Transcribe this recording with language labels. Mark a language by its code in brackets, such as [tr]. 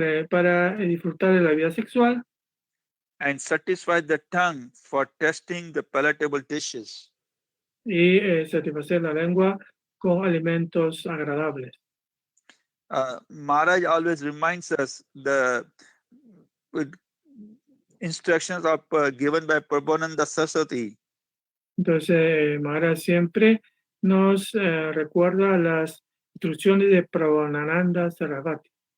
[es] para disfrutar de la vida sexual [en] and satisfy the tongue for tasting the palatable dishes. [es] y satisfacer la lengua con alimentos agradables. [en] Maharaj always reminds us the instructions of given by Prabhupada Saraswati. [es] Entonces, Maharaj siempre nos recuerda las instrucciones de Prabhupada Saraswati.